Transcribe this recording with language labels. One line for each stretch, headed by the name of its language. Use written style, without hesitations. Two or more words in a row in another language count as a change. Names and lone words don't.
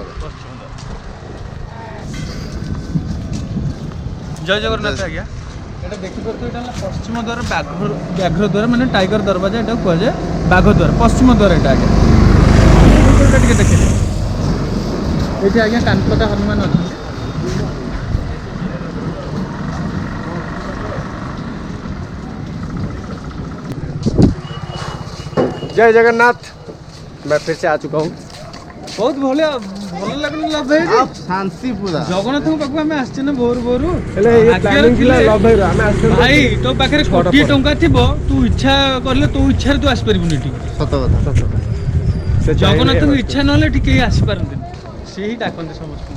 Odia: ପଶ୍ଚିମ ଦ୍ୱାର। ଜୟ ଜଗନ୍ନାଥ ଆଜ୍ଞା। ଏଇଟା ଦେଖିପାରୁଥିବେ, ଏଇଟା ହେଲା ପଶ୍ଚିମ ଦ୍ୱାର, ବ୍ୟାଘ୍ର ଦ୍ୱାର ମାନେ ଟାଇଗର ଦରବାଜା ଏଟାକୁ କୁହାଯାଏ। ବାଘ ଦ୍ୱାର, ପଶ୍ଚିମ ଦ୍ୱାର ଏଇଟା ଆଜ୍ଞା। ଏଇଟା ଟିକେ ଦେଖିଲେ, ଏଇଠି ଆଜ୍ଞା କାନପତା ହନୁମାନ ଅଛନ୍ତି।
Hindi: जय जगन्नाथ। मैं फिर से आ चुका हूँ।
Odia: ବହୁତ ଭଲ ଲାଗୁନି ଲଭ ଭାଇ? ଶାନ୍ତି ପୁରା। ଜଗନ୍ନାଥଙ୍କ ପାଖକୁ ଆମେ ଆସିଛେ ନା ଭୋରୁ ଭୋରୁ। ହେଲେ ଏ ପ୍ଲାନିଂ ଥିଲା ଲଭ ଭାଇର, ଆମେ ଆସିଛୁ ଭାଇ ତୋ ପାଖରେ କୋଟିଏ ଟଙ୍କା ଥିବ, ତୁ ଇଚ୍ଛା କଲେ ତୋ ଇଚ୍ଛାରେ ତୁ ଆସିପାରିବୁନି ଏଠିକି। ସତ କଥା। ସେ ଜଗନ୍ନାଥଙ୍କ ଇଚ୍ଛା ନହେଲେ ଏଠି କେହି ଆସିପାରନ୍ତିନି, ସେ ହିଁ ଡାକନ୍ତି ସମସ୍ତଙ୍କୁ।